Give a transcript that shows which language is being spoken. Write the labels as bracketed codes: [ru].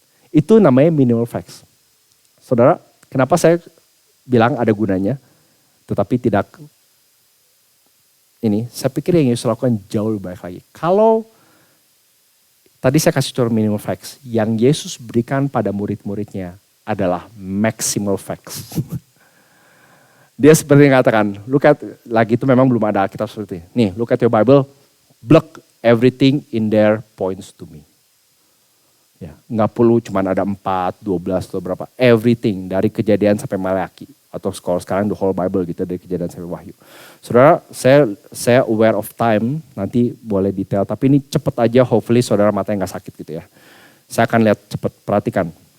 [id] Itu namanya minimal facts. Saudara. Kenapa saya bilang ada gunanya, tetapi tidak ini, saya pikir yang Yesus lakukan jauh lebih baik lagi. Kalau tadi saya kasih contoh minimal facts, yang Yesus berikan pada murid-muridnya adalah maximal facts. Dia seperti mengatakan, [en] look at, [id] lagi itu memang belum ada Alkitab seperti ini. [en] Nih, look at your Bible, block everything in there points to me. [id] Ya, nggak perlu cuma ada 4, 12 atau berapa. Everything dari Kejadian sampai Maleakhi. Atau kalau sekarang [en] the whole Bible [id] gitu dari Kejadian sampai Wahyu. Saudara, saya [en] aware of time, [id] nanti boleh detail. Tapi ini cepet aja, hopefully saudara matanya nggak sakit gitu ya. Saya akan lihat cepet, perhatikan.